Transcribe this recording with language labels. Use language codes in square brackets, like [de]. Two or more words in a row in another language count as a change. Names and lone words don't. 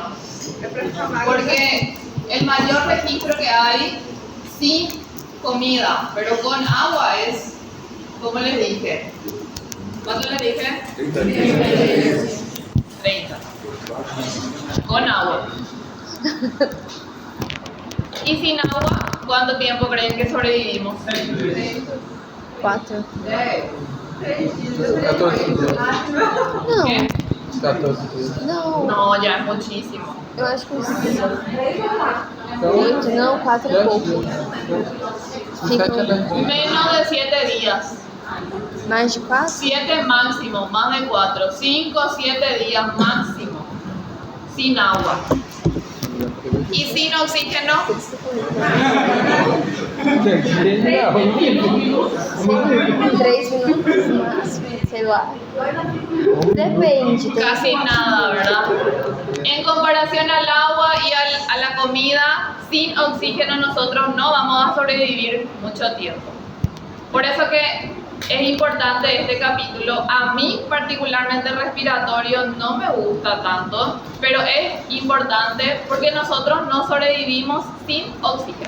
[es] Porque el mayor registro que hay sin comida, pero con agua es, como les dije. ¿Cuánto les dije? 30. Con agua. Y sin agua, ¿cuánto tiempo creen que sobrevivimos? 4. [pt] 14 dias. Não, [es] ¿Qué? [pt] 14 dias. não. [es] No, ya es muchísimo. [pt] Eu acho que uns 8, não, 4 e pouco. 7 a 10 dias. [es] Menos de 7 días. [pt] Mais de 4? [es] 7 máximo, más de 4. 5 o 7 días máximo. Sin agua. Y sin oxígeno, [pt] 3 minutos máximo, sei lá. [es] Depende. casi nada, ¿verdad? En comparación al agua y a la comida, sin oxígeno nosotros no vamos a sobrevivir mucho tiempo. Por eso que es importante este capítulo. A mí particularmente el respiratorio no me gusta tanto, pero es importante porque nosotros no sobrevivimos sin oxígeno.